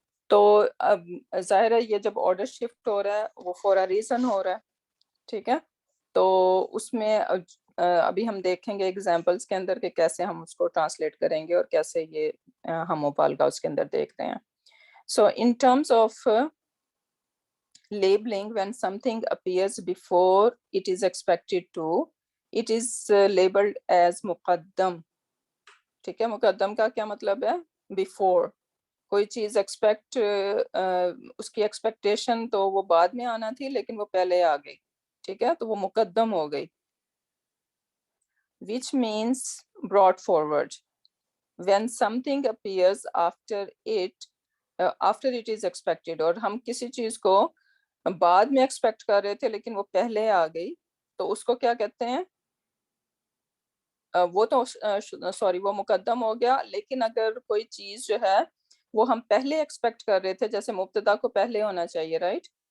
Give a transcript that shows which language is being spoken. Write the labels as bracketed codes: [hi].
[hi] तो अब जाहिर है ये जब ऑर्डर शिफ्ट हो रहा है वो फॉर अ रीजन हो रहा है. ठीक है. तो उसमें अभी हम देखेंगे एग्जांपल्स के अंदर कि कैसे हम उसको ट्रांसलेट करेंगे और कैसे ये हम मुबालगा उसके अंदर देख रहे हैं. [en] So in terms of labeling, when something appears before it is expected to, it is labeled as मुकद्दम. [hi] ठीक है. मुकद्दम का क्या मतलब है? [en] Before. [hi] कोई चीज एक्सपेक्ट, उसकी एक्सपेक्टेशन तो वो बाद में आना थी लेकिन वो पहले आ गई. ठीक है. तो वो मुकद्दम हो गई. [en] Which means brought forward. When something appears after it is expected, [hi] और हम किसी चीज को बाद में एक्सपेक्ट कर रहे थे लेकिन वो पहले आ गई, तो उसको क्या कहते हैं? वो तो सॉरी वो मुकद्दम हो गया. लेकिन अगर कोई चीज जो है वो हम पहले एक्सपेक्ट कर रहे थे, जैसे मुब्तदा को पहले होना चाहिए, राइट.